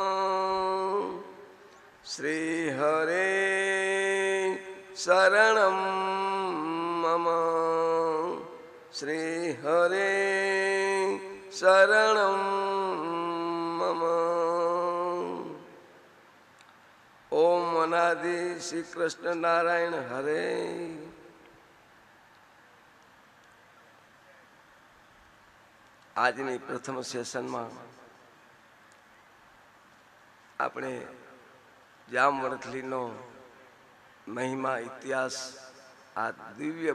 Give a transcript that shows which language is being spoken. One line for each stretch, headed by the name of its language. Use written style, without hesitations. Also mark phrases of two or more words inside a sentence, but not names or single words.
Sanskrit: श्री हरे शरणं मम श्री हरे शरणं मम। ओम अनादि श्री कृष्ण नारायण हरे।
Gujarati: આજની પ્રથમ સેશનમાં આપણે જામવંથલીનો મહિમા ઇતિહાસ આ દિવ્ય